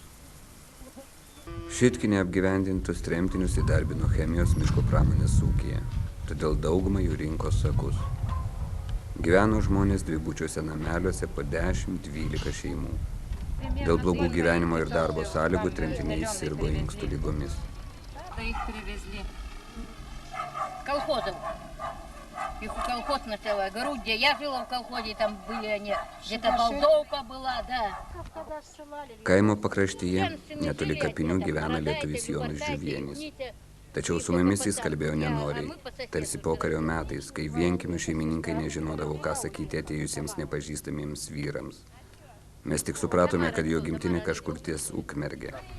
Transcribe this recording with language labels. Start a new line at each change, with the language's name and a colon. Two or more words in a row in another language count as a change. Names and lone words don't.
Lithuanian: Šitkinė apgyvendintus tremtinius įdarbino chemijos miško pramonės ūkyje, todėl daugumą jų rinko sakus. Gyveno žmonės dvibučiuose nameliuose po 10-12 šeimų. Dėl blogų gyvenimo ir darbo sąlygų tremtiniai sirgo inkstų ligomis.
Russian: Их колхоз начала, говорю, где я жила в колхозе, там были они, где-то Балдовка была, да.
Lithuanian: Kaimo pakraštyje, netoli kapinių, gyvena lietuvis Jonas Žiuvienis. Tačiau su mumis jis kalbėjo nenoriai, tarsi pokario metais, kai vienkimių šeimininkai nežinodavo, ką sakyti atėjusiems nepažįstamiems vyrams. Mes tik supratome, kad jo gimtinė kažkur ties Ukmergė.